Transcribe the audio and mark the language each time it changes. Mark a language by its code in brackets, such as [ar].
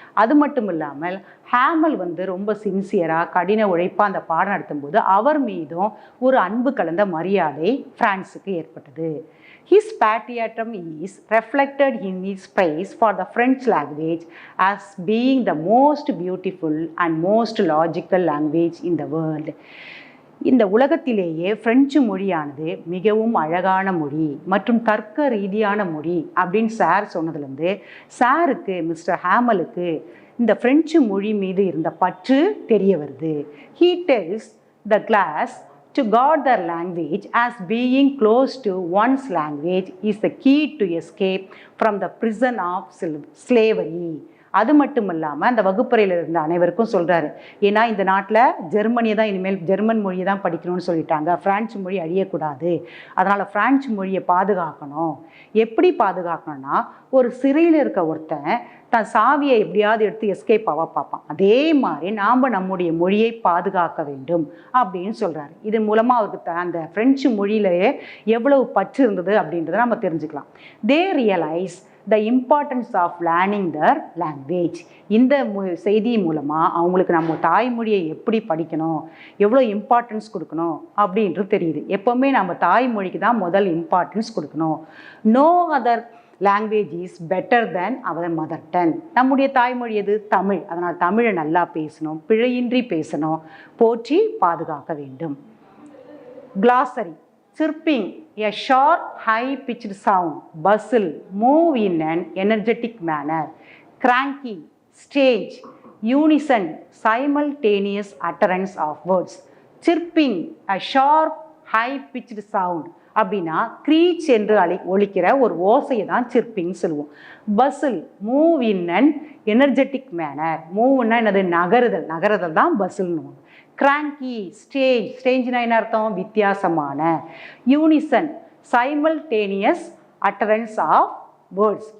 [ta] அது மட்டும் இல்லாமல் ஹேமல் வந்து ரொம்ப சின்சியராக கடின உழைப்பாக அந்த பாடம் நடத்தும்போது அவர் மீதும் ஒரு அன்பு கலந்த மரியாதை பிரான்ஸுக்கு ஏற்பட்டது. [en] His patriotism is reflected in his praise for the French language as being the most beautiful and most logical language in the world. [ta] இந்த உலகத்திலேயே பிரெஞ்சு மொழியானது மிகவும் அழகான மொழி மற்றும் தர்க்க ரீதியான மொழி அப்படின்னு சார் சொன்னதுலேருந்து சாருக்கு மிஸ்டர் ஹேமலுக்கு இந்த பிரெஞ்சு மொழி மீது இருந்த பற்று தெரிய வருது. [en] He tells the class to guard their language as being close to one's language is the key to escape from the prison of slavery. [ta] அது மட்டும் இல்லாமல் அந்த வகுப்பறையில் இருந்த அனைவருக்கும் சொல்கிறாரு. ஏன்னா இந்த நாட்டில் ஜெர்மனியை தான் இனிமேல் ஜெர்மன் மொழியை தான் படிக்கணும்னு சொல்லிட்டாங்க, பிரான்சு மொழி அழியக்கூடாது, அதனால் பிரான்சு மொழியை பாதுகாக்கணும். எப்படி பாதுகாக்கணும்னா ஒரு சிறையில் இருக்க ஒருத்தன் தன் சாவியை எப்படியாவது எடுத்து எஸ்கேப் ஆக பார்ப்பான், அதே மாதிரி நாம் நம்முடைய மொழியை பாதுகாக்க வேண்டும் அப்படின்னு சொல்கிறாரு. இது மூலமாக அவருக்கு அந்த ஃப்ரெஞ்சு மொழியிலேயே எவ்வளவு பற்று இருந்தது அப்படின்றத நம்ம தெரிஞ்சுக்கலாம். [en] They realize the importance of learning their language. [ta] இந்த செய்தி மூலமாக அவங்களுக்கு நம்ம தாய்மொழியை எப்படி படிக்கணும், எவ்வளோ இம்பார்ட்டன்ஸ் கொடுக்கணும் அப்படின்றது தெரியுது. எப்போவுமே நம்ம தாய்மொழிக்கு தான் முதல் இம்பார்ட்டன்ஸ் கொடுக்கணும். [en] No other language is better than our mother tongue. [ta] நம்முடைய தாய்மொழி எது? தமிழ். அதனால் தமிழை நல்லா பேசணும், பிழையின்றி பேசணும், போற்றி பாதுகாக்க வேண்டும். [en] Glossary. Chirping, a sharp, high-pitched sound, bustle, move in an energetic manner. Cranky, stage, unison, simultaneous utterance of words. Chirping, a sharp, high-pitched sound [ta] அப்படின்னா க்ரீச் என்று ஒலிக்கிற ஒரு ஓசையை தான் சிர்பிங்னு சொல்லுவோம். [en] Bustle move in and energetic manner. [ta] மூவ்னா என்னது? நகருதல் தான் பசில்னு. கிராங்கி ஸ்டேஞ்ச்னா என்ன அர்த்தம்? வித்தியாசமான. [en] Unison simultaneous utterance of words.